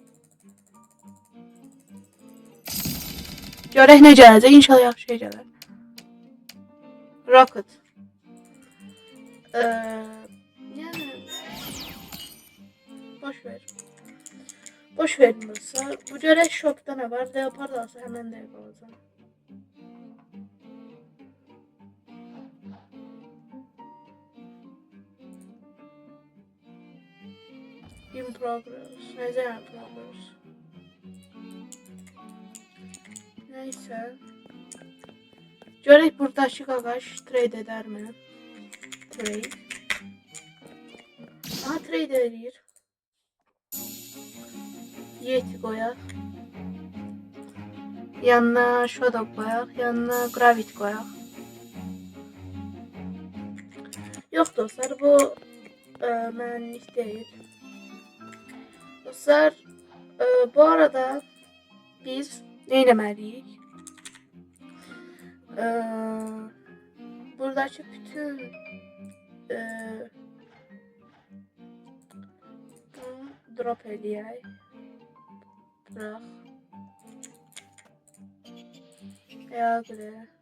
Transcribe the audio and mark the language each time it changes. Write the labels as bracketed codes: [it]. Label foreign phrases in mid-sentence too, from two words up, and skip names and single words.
[az] Görək nə gələcək. İnşallah yaxşı şey gələr. [tr] Rocket. Yani boş verin dostlar. [az] Bu görək shopda nə var? [tr] Leopard alsa hemen de yapacağım. [en] In progress. [az] Necə [en] in progress? [tr] Neyse. [az] Görək buradakı qaqaş [tr] trade eder mi? [az] Trade. Aha, trade edir. Yeti koyaq. Yanına Shadow koyaq. Yanına Gravity koyaq. Yox dostlar, bu mənlik deyil. Dostlar, bu arada biz nə etməliyik? Buradaki bütün drop eləyək. Bırak. Ayaqlı.